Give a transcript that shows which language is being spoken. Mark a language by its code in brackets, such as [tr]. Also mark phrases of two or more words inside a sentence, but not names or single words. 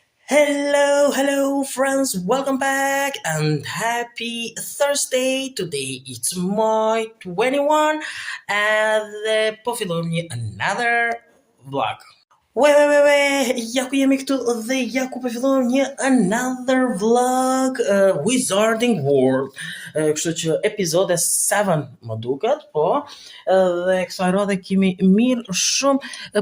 [en] Hello, friends. Welcome back and happy Thursday. Today it's May 21 and [sq] po fillojmë një [en] another vlog. [sq] Ja ku jemi këtu dhe ja ku po fillojmë një [en] another vlog [sq] Wizarding World. Kështu që epizode 7 më duket, po. Dhe kësaj radhe kemi mirë shumë.